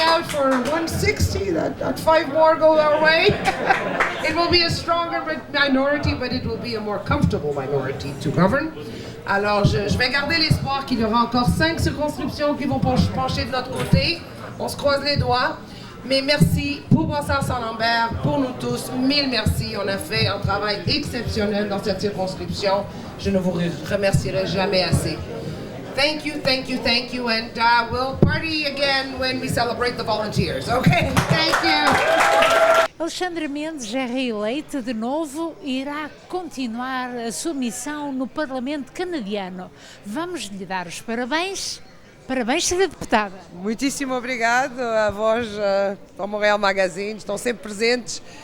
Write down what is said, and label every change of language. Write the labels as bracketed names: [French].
[English] For 160, that 5 more go our way. It will be a stronger minority, but it will be a more comfortable minority to govern. [French] Alors, je vais garder l'espoir qu'il y aura encore 5 circonscriptions qui vont pencher de notre côté. On se croise les doigts. Mais merci pour Brossard-Saint-Lambert, pour nous tous. 1000 merci. On a fait un travail exceptionnel dans cette circonscription. Je ne vous remercierai jamais assez. [English] Thank you, thank you, thank you, and we'll party again when we celebrate the volunteers, okay? Thank you! [Portuguese] Alexandra Mendes é reeleita de novo e irá continuar a sua missão no Parlamento canadiano. Vamos lhe dar os parabéns. Parabéns, Sra. Deputada. Muitíssimo obrigado a vós, ao Montreal Magazine, estão sempre presentes.